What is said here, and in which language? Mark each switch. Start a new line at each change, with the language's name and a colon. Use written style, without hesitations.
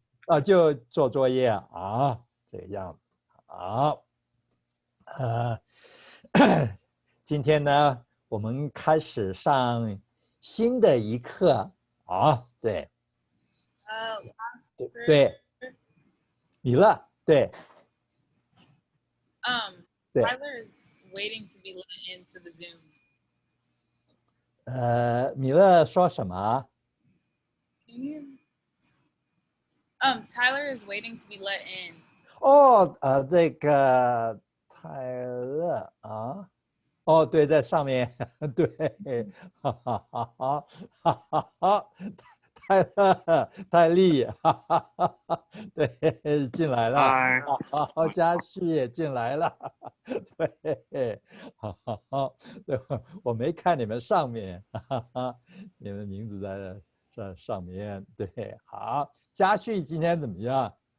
Chinese: 啊，就做作业啊，这个样子啊。今天呢，我们开始上新的一课啊，对，对，米勒，对，对，
English: Tyler is waiting to be let into the Zoom.
Chinese: 米勒说什么？
English: Can you? Tyler is waiting to be let in.
Chinese: 哦，这个泰勒啊。哦，对，在上面，对，哈哈哈哈哈哈，泰利，哈哈哈哈，对，进来了，好，嘉旭也进来了，对，哈哈哈，对，我没看你们上面，哈哈，你们名字在上面，对，好，嘉旭今天怎么样？